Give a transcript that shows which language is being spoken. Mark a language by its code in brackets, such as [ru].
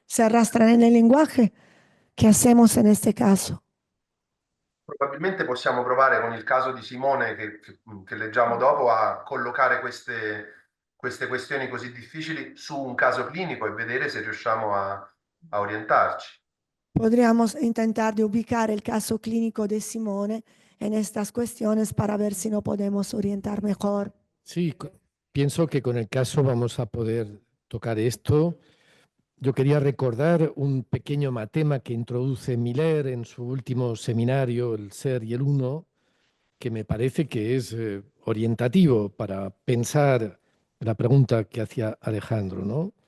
[es] se arrastran en el lenguaje, ¿qué hacemos en este caso? [it] Probabilmente possiamo provare con il caso di Simone che leggiamo dopo a collocare queste questioni così difficili su un caso clinico e vedere se riusciamo a orientarci. [es] Podríamos intentar de ubicar el caso clínico de Simone en estas cuestiones para ver si no podemos orientar mejor. Sí, pienso que con el caso vamos a poder tocar esto. Yo quería recordar un pequeño matema que introduce Miller en su último seminario, El Ser y el Uno, que me parece que es orientativo para pensar la pregunta que hacía Alejandro, ¿no?